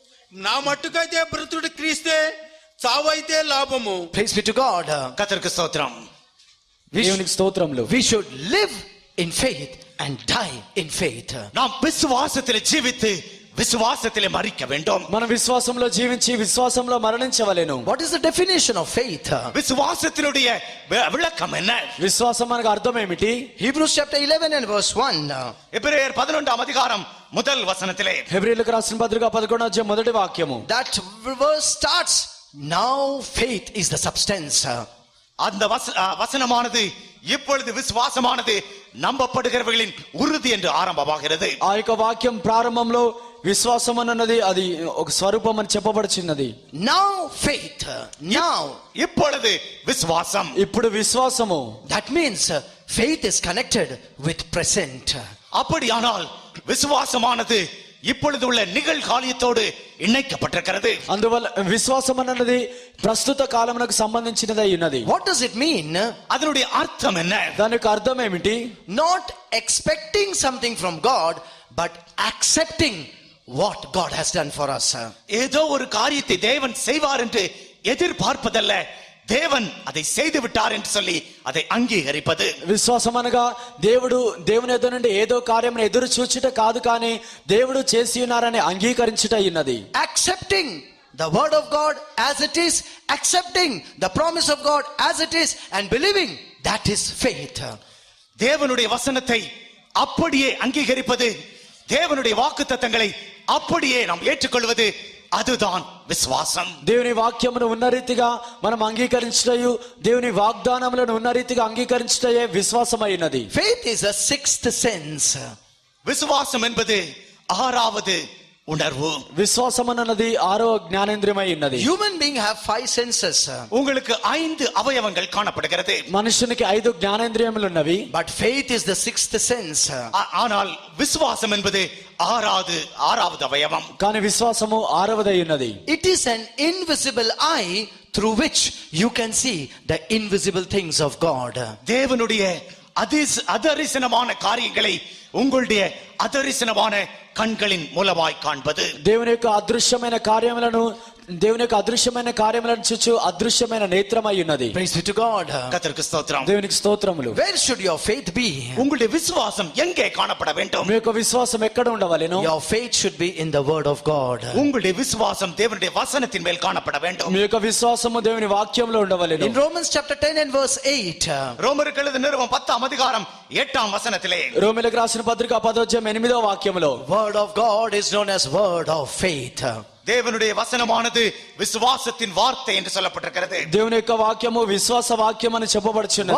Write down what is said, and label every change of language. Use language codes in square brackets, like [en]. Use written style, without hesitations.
[te] నా మట్టుకైతే బ్రతుడు క్రీస్తే, చావైతే లాభము. [en] Praise be to God. [ta] கர்த்தருக்கு ஸ்தோத்திரம். [te] దేవునికి స్తోత్రములు. [en] We should live in faith and die in faith. [ta] நாம் விசுவாசத்திலே ஜீவித்து விசுவாசத்திலே மரிக்க வேண்டும். [te] మనం విశ్వాసంలో జీవించి విశ్వాసంలో మరణించవలెను. [en] What is the definition of faith? [ta] விசுவாசத்தினுடைய விளக்கம் என்ன? [te] విశ్వాసం మనకు అర్థం ఏమిటి? [en] Hebrews chapter 11 and verse 1. [ta] எபிரேயர் 11ஆம் அதிகாரம் முதல் வசனத்திலே, [te] హెబ్రీయులకు రాసిన పత్రిక 11వ వాక్యము. [en] That verse starts, now faith is the substance. [ta] அந்த வசனமானது இப்பொழுது விசுவாசமானது நம்பப்படுகிறவர்களின் உறுதி என்று ஆரம்பமாகிறது. [te] ఆ యొక్క వాక్యం ప్రారంభంలో విశ్వాసం అన్నది అది ఒక స్వరూపం అని చెప్పబడుచున్నది. [en] Now faith. Now. [ta] இப்பொழுது விசுவாசம். [te] ఇప్పుడు విశ్వాసము. [en] That means faith is connected with present. [ta] அப்படியானால் விசுவாசமானது இப்பொழுது உள்ள நிகழ்காலத்தோடு இணைக்கப்பட்டிருக்கிறது. [te] అందువల్ల విశ్వాసం అన్నది ప్రస్తుత కాలమునకు సంబంధించినదై ఉన్నది. [en] What does it mean? [ta] அதனுடைய அர்த்தம் என்ன? [te] దానికి అర్థం ఏమిటి? [en] Not expecting something from God, but accepting what God has done for us. [ta] ஏதோ ஒரு காரியத்தை தேவன் செய்வார் என்று எதிர்பார்ப்பதல்ல, தேவன் அதை செய்து விட்டார் என்று சொல்லி அதை అంగీకరిப்பது. [te] విశ్వాసం అనగా దేవుని ఎదురు నుండి ఏదో కార్యమును ఎదురు చూచుట కాదు, కానీ దేవుడు చేసి ఉన్నారని అంగీకరించుట ఉన్నది. [en] Accepting the word of God as it is, accepting the promise of God as it is, and believing, that is faith. [ta] தேவனுடைய வசனத்தை அப்படியே அங்கீகரிப்பது, தேவனுடைய வாக்குத்தத்தங்களை அப்படியே நாம் ஏற்றுக்கொள்வது, அதுதான் విశ్వాసం. [te] దేవుని వాక్యమును ఉన్న రీతిగా మనం అంగీకరించుటయు, దేవుని వాగ్దానములను ఉన్న రీతిగా అంగీకరించుటయే విశ్వాసమైనది. [en] Faith is a sixth sense. [ta] விசுவாசம் என்பது ஆறாவது உணர்வு. [te] విశ్వాసం అన్నది 6వ జ్ఞానేంద్రియమై ఉన్నది. [en] Human being have 5 senses. [ta] உங்களுக்கு 5 అవయవங்கள் காணப்படுகிறது. [te] మనుషునికి 5 జ్ఞానేంద్రియములు ఉన్నవి. [en] But faith is the sixth sense. [ta] ஆனால் விசுவாசம் என்பது ஆறாவது அவயவம். [te] కానీ విశ్వాసము 6వదై ఉన్నది. [en] It is an invisible eye through which you can see the invisible things of God. [ta] தேவனுடைய அதரிசனமான காரியங்களை உங்களுடைய அதரிசனமான கண்களின் மூலமாய் காண்பது. [te] దేవుని యొక్క అదృశ్యమైన కార్యములను దేవుని యొక్క అదృశ్యమైన కార్యములను చూచు అదృశ్యమైన నేత్రమై ఉన్నది. [en] Praise be to God. [ta] கர்த்தருக்கு ஸ்தோத்திரம். [te] దేవునికి స్తోత్రములు. [en] Where should your faith be? [ta] உங்களுடைய விசுவாசம் எங்கே காணப்பட வேண்டும்? [te] మీ యొక్క విశ్వాసం ఎక్కడ ఉండవలెను? [en] Your faith should be in the word of God. [ta] உங்களுடைய விசுவாசம் தேவனுடைய வசனத்தின் மேல் காணப்பட வேண்டும். [te] మీ యొక్క విశ్వాసము దేవుని వాక్యంలో ఉండవలెను. [en] In Romans chapter 10 and verse 8, [ta] ரோமருக்கு எழுதின நிருபம் 10ஆம் அதிகாரம் 8ஆம் வசனத்திலே [te] రోమీయులకు రాసిన పత్రిక 10వ వాక్యములో [en] word of God is known as word of faith. [ta] தேவனுடைய வசனமானது விசுவாசத்தின் வார்த்தை என்று சொல்லப்பட்டிருக்கிறது. [te] దేవుని యొక్క వాక్యము విశ్వాస వాక్యం అని చెప్పబడుచున్నది.